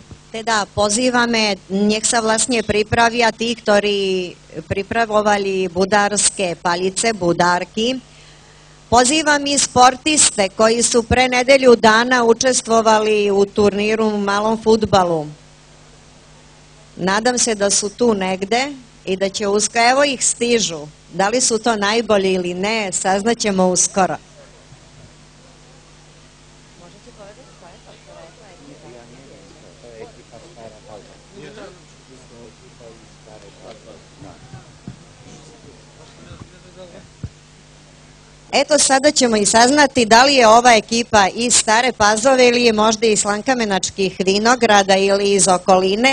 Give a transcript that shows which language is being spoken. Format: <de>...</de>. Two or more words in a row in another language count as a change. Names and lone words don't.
<sk>Teda pozývame, nech sa vlastne pripravia tí, ktorí pripravovali budárske palice, budárky.</sk> <sr>Pozývam i sportiste koji su pre nedelju dana učestvovali u turniru u malom fudbalu. Nadam se da su tu negde i da će uskoro, evo ih stižu. Da li su to najbolji ili ne, saznaćemo uskoro. Eto, sada ćemo i saznati da li je ova ekipa iz Stare Pazove ili je možda iz Slankamenačkih vinograda ili iz okoline.</sr>